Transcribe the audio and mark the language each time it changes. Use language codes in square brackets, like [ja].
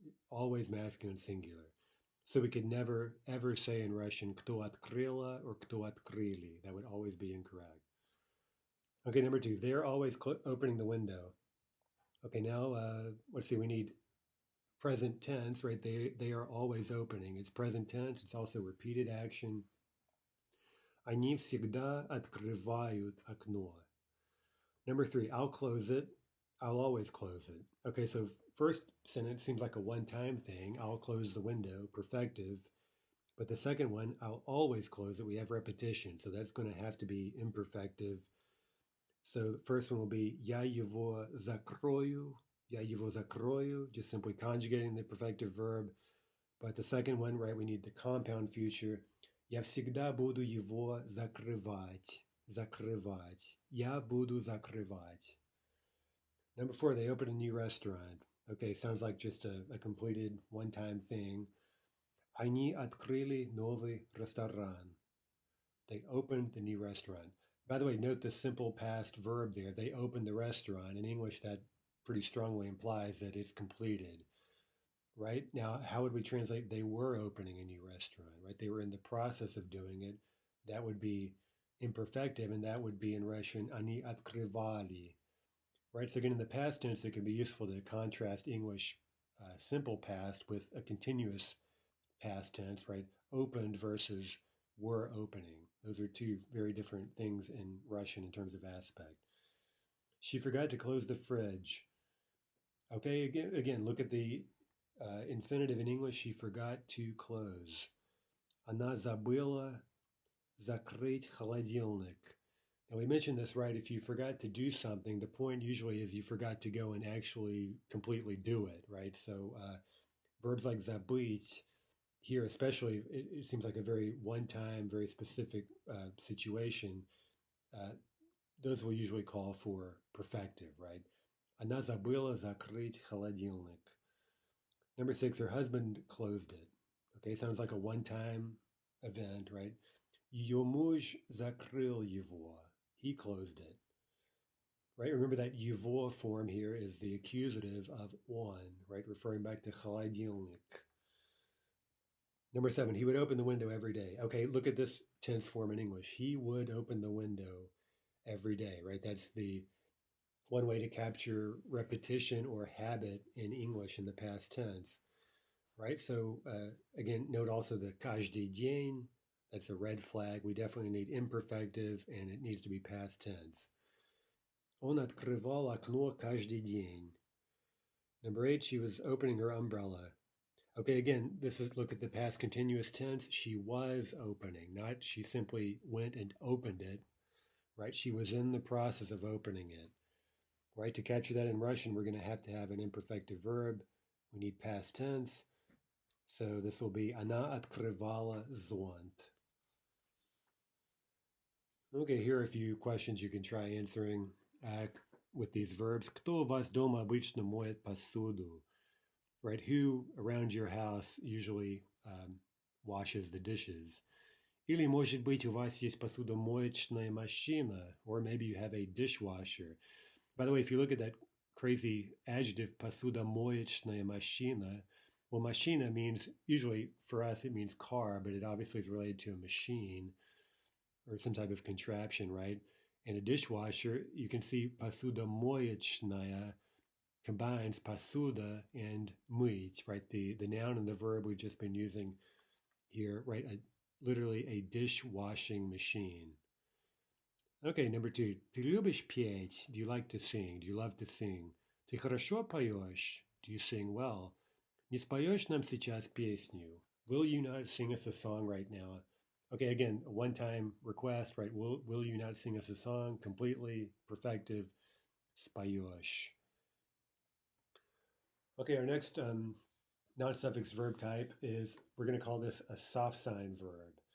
[en] Always masculine singular. So we could never, ever say in Russian, [ru] кто открыла [en] or [ru] кто открыли. [en] That would always be incorrect. Okay, number 2, they're always opening the window. Okay, now let's see, we need present tense, right? They are always opening. It's present tense. It's also repeated action. [ru] Они всегда открывают окно. [en] Number 3, I'll close it. I'll always close it. Okay, so first sentence seems like a one-time thing. I'll close the window, perfective. But the second one, I'll always close it. We have repetition, so that's going to have to be imperfective. So the first one will be [ru] я его закрою. Я его закрою, [en] just simply conjugating the perfective verb. But the second one, right, we need the compound future. [ru] Я всегда буду его закрывать. Закрывать. Я буду закрывать. [en] Number 4, they opened a new restaurant. Okay, sounds like just a completed one-time thing. [ru] Они открыли новый ресторан. [en] They opened the new restaurant. By the way, note the simple past verb there. They opened the restaurant. In English, that pretty strongly implies that it's completed, right? Now, how would we translate they were opening a new restaurant, right? They were in the process of doing it. That would be imperfective, and that would be in Russian, [ru] они открывали, [en] right? So again, in the past tense, it can be useful to contrast English simple past with a continuous past tense, right? Opened versus were opening. Those are two very different things in Russian in terms of aspect. She forgot to close the fridge. Okay, again, look at the infinitive in English. She forgot to close. [ru] Она забыла закрыть холодильник. [en] Now we mentioned this, right? If you forgot to do something, the point usually is you forgot to go and actually completely do it, right? So verbs like забыть here, especially, it seems like a very one-time, very specific situation. Those will usually call for perfective, right? [ru] Она забыла закрыть холодильник. [en] Number 6, her husband closed it. Okay, sounds like a one-time event, right? [ru] Ее муж закрыл его. [en] He closed it. Right? Remember that его form here is the accusative of on, right? Referring back to холодильник. Number 7, he would open the window every day. Okay, look at this tense form in English. He would open the window every day, right? That's the one way to capture repetition or habit in English in the past tense, right? So again, note also the [ru] каждый день, [en] that's a red flag. We definitely need imperfective and it needs to be past tense. [ru] Он открывал окно каждый день. [en] Number 8, she was opening her umbrella. Okay, again, this is look at the past continuous tense. She was opening, not she simply went and opened it, right? She was in the process of opening it, right? To capture that in Russian, we're going to have an imperfective verb. We need past tense. So this will be [ru] Она открывала зонт. [en] Okay, here are a few questions you can try answering with these verbs. [ru] Кто у вас дома обычно моет посуду? [en] Right, who around your house usually washes the dishes? [ru] Или, может быть, у вас есть посудомоечная машина, [en] or maybe you have a dishwasher. By the way, if you look at that crazy adjective, [ru] посудомоечная машина, [en] well, machina means, usually for us, it means car, but it obviously is related to a machine or some type of contraption, right? And a dishwasher, you can see посудомоечная combines pasuda and mыть, right? The noun and the verb we've just been using here, right? Literally a dishwashing machine. Okay, number 2. [ru] Ты любишь петь? [en] Do you like to sing? Do you love to sing? [ru] Ты хорошо поешь? [en] Do you sing well? [ru] Не споешь нам сейчас песню? [en] Will you not sing us a song right now? Okay, again, a one-time request, right? Will you not sing us a song? Completely perfective. [ru] Споешь. [en] Okay, our next non-suffix verb type is, we're going to call this a soft sign verb.